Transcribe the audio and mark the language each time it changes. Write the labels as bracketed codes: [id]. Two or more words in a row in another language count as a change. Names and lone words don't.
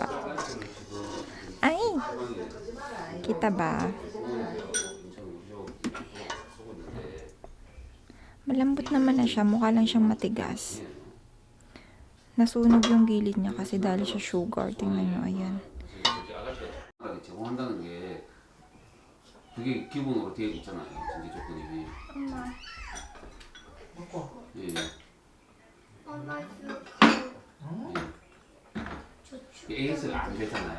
[tl] Ay! Kita ba? Malambot naman na siya. Mukha lang siyang matigas. Nasunog yung gilid niya kasi dahil siya sugar. Tingnan nyo, ayan. [ko] 제공한다는 게 그게 기본으로 되어 있잖아요. 전제 조건이. 엄마, 예. 엄마, 에이스가 안 되잖아요.